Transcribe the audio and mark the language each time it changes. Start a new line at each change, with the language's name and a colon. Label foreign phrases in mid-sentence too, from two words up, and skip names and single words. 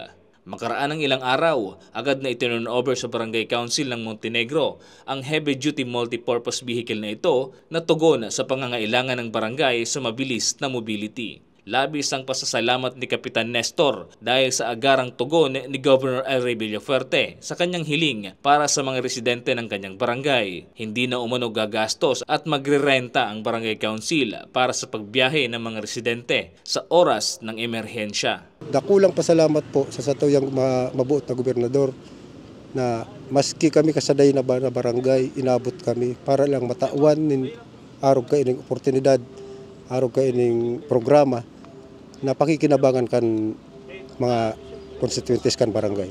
Filipino: Makaraan ng ilang araw, agad na itinurn over sa Barangay Council ng Montenegro ang
English: heavy-duty multipurpose vehicle
Filipino: na ito na tugon sa pangangailangan ng barangay sa mabilis na mobility. Labis ang pasasalamat ni Kapitan Nestor dahil sa agarang tugon ni Governor El Rey Villafuerte sa kanyang hiling para sa mga residente ng kanyang barangay. Hindi na umano gagastos at magrerenta ang Barangay Council para sa pagbiyahe ng mga residente sa oras ng emerhensya.
Bikol: Dakulang pasalamat po sa satuyang mabuot na gobernador na maski kami kasaday na barangay, inabot kami para lang matawan nin arog ka ining oportunidad, arog ka ining programa na pakikinabangan kan mga constituentes kan barangay.